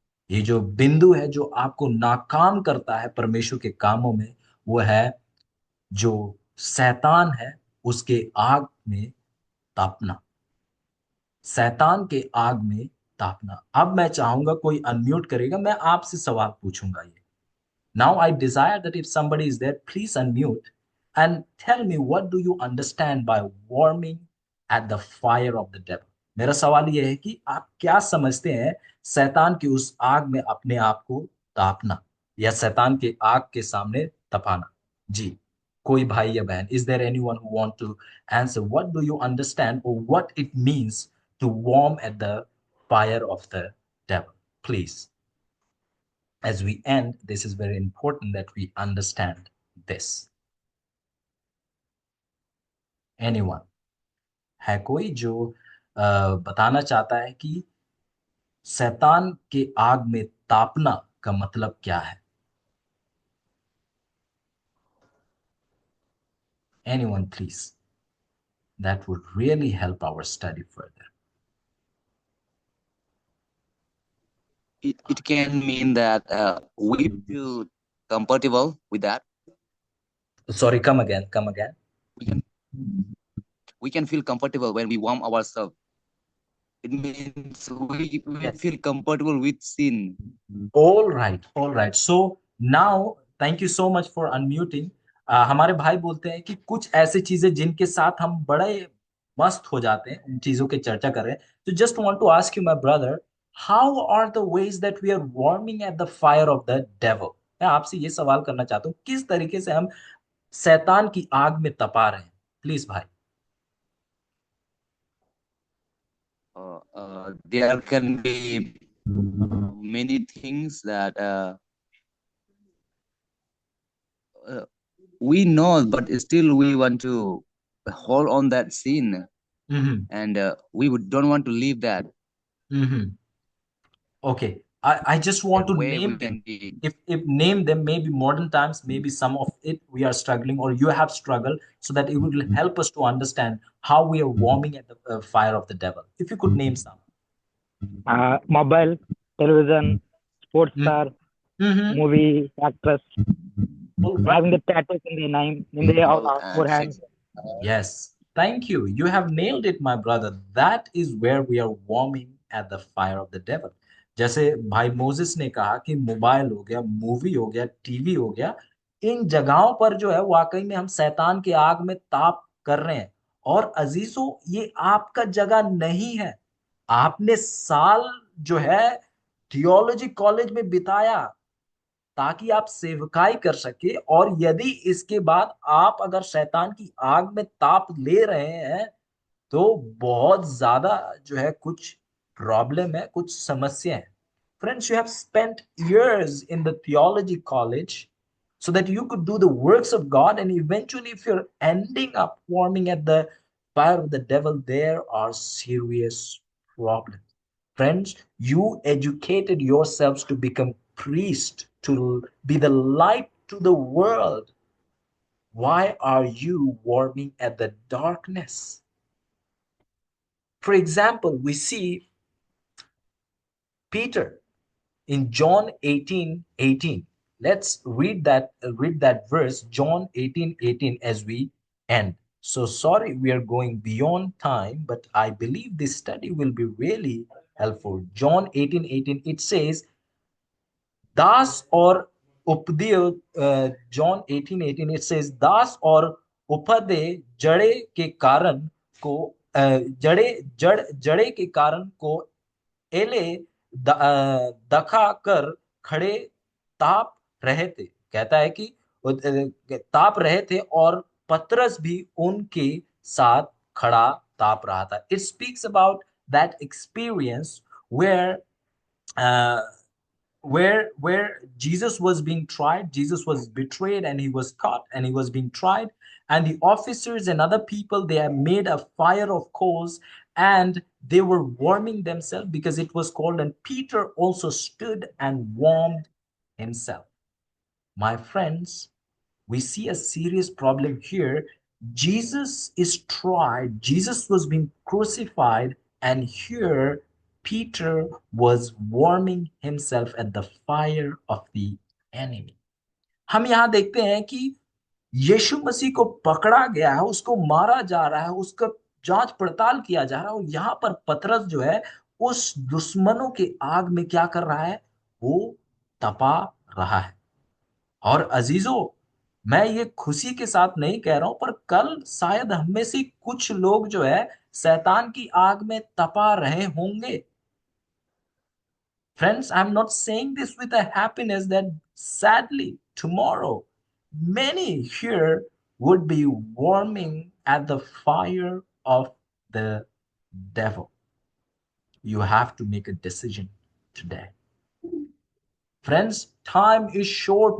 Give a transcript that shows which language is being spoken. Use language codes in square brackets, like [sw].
[hi] ये जो बिंदु है जो आपको नाकाम करता है परमेश्वर के कामों में, वो है जो शैतान है उसके आग में तापना. शैतान के आग में तापना. अब मैं चाहूंगा कोई अनम्यूट करेगा, मैं आपसे सवाल पूछूंगा. ये [en] now I desire that if somebody is there, please unmute and tell me what do you understand by warming at the fire of the devil. [hi] मेरा सवाल ये है कि आप क्या समझते हैं शैतान की उस आग में अपने आप को तापना या शैतान के आग के सामने तपाना. जी, कोई भाई या बहन, [en] is there anyone who want to answer? What do you understand or what it means to warm at the fire of the devil? Please. As we end, this is very important that we understand this. Anyone? [hi] है कोई जो बताना चाहता है कि शैतान के आग में तापना का मतलब क्या है? [en] Anyone, please. That would really help our study further. It can mean that we feel comfortable with that. Sorry, come again, come again. We can feel comfortable when we warm ourselves. It means we Yes. feel comfortable with sin. All right, all right. So now, thank you so much for unmuting. [hi] हमारे भाई बोलते हैं कि कुछ ऐसी चीजें जिनके साथ हम बड़े मस्त हो जाते हैं, उन चीजों की चर्चा कर रहे हैं. तो [en] just want to ask you, my brother, how are the ways that we are warming at the fire of the devil? [hi] मैं आपसे ये सवाल करना चाहता हूँ, किस तरीके से हम शैतान की आग में तपा रहे हैं? प्लीज भाई. [en] There can be many things that we know, but still we want to hold on that sin, and we don't want to leave that. Okay, I just want to name them. If name them, maybe modern times, maybe some of it we are struggling or you have struggled, so that it will help us to understand how we are warming at the fire of the devil. If you could name some. Mobile, television, sports star, movie actress, having the tattoos in the name in the forehead. Yes, thank you. You have nailed it, my brother. That is where we are warming at the fire of the devil. [hi] जैसे भाई Moses ने कहा कि mobile हो गया, movie हो गया, TV हो गया, इन जगहों पर जो है वाकई में हम शैतान की आग में ताप कर रहे हैं. और अजीजों, ये आपका जगह नहीं है. आपने साल जो है थियोलॉजी कॉलेज में बिताया ताकि आप सेवकाई कर सके, और यदि इसके बाद आप अगर शैतान की आग में ताप ले रहे हैं तो बहुत ज्यादा जो है कुछ प्रॉब्लम है, कुछ समस्या है. [en] Friends, you have spent years in the theology college so that you could do the works of God, and eventually if you're ending up warming at the fire of the devil, there are serious problems. Friends, you educated yourselves to become priests, to be the light to the world. Why are you warming at the darkness? For example, we see Peter in John 18:18. Let's read that verse, John 18:18, as we end. So sorry, we are going beyond time, but I believe this study will be really helpful. John 18:18, it says, [hi] दास और उपदेय, John 18:18 [en] it says, [hi] दास और उपदेय जड़े के कारण को जड़े के कारण को एले दखा कर खड़े ताप रहे थे। कहता है कि ताप रहे थे और पतरस भी उनके साथ खड़ा ताप रहा था। [en] It speaks about that experience where uh, where Jesus was being tried. Jesus was betrayed and he was caught and he was being tried. And the officers and other people, they have made a fire of coals and they were warming themselves because it was cold. And Peter also stood and warmed himself. My friends, we see a serious problem here. Jesus is tried, Jesus was being crucified, and here Peter was warming himself at the fire of the enemy. [hi] हम यहां देखते हैं कि यीशु मसीह को पकड़ा गया है, उसको मारा जा रहा है, उसका जांच पड़ताल किया जा रहा है, और यहां पर पतरस जो है उस दुश्मनों के आग में क्या कर रहा है? वो तपा रहा है। और अजीजों, मैं ये खुशी के साथ नहीं कह रहा हूं, पर कल शायद हम में से कुछ लोग जो है शैतान की आग में तपा रहे होंगे। [en] Friends, I'm not saying this with a happiness that sadly tomorrow many here would be warming at the fire of the devil. You have to make a decision today. Friends, time is short.